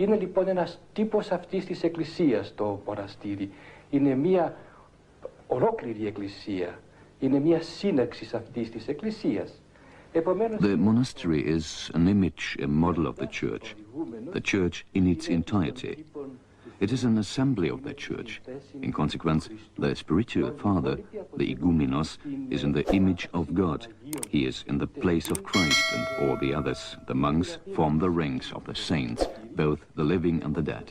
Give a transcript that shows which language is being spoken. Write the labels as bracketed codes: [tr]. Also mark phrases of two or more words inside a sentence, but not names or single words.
[el] λοιπόν ένας τύπος αυτής της εκκλησίας το μοναστήρι. Είναι μια ολόκληρη εκκλησία. Είναι μια σύναξη αυτής της εκκλησίας. [en] The monastery is an image, a model of the church in its entirety. It is an assembly of the church. In consequence, the spiritual father, the igumenos, is in the image of God. He is in the place of Christ, and all the others, the monks, form the ranks of the saints, both the living and the dead.